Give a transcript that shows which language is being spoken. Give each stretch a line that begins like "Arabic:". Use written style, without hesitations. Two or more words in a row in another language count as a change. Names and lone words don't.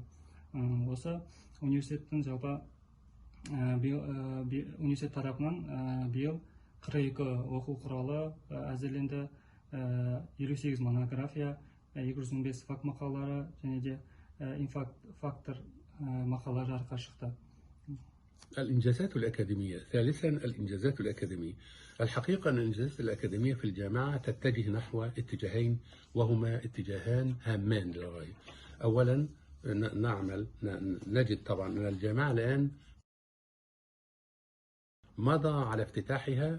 Kazakh: Осы университеттің жалпы университет тарапынан биыл 42 оқу құралы әзірленді, 58 монография, 215 факт мақалалары және де фактор мақала жарыққа шықты.
Arabic: الإنجازات الأكاديمية. ثالثا الإنجازات الأكاديمية. الحقيقة أن الإنجازات الأكاديمية في الجامعة تتجه نحو اتجاهين، وهما اتجاهان هامان للغاية. أولا نجد طبعا أن الجامعة الآن مضى على افتتاحها.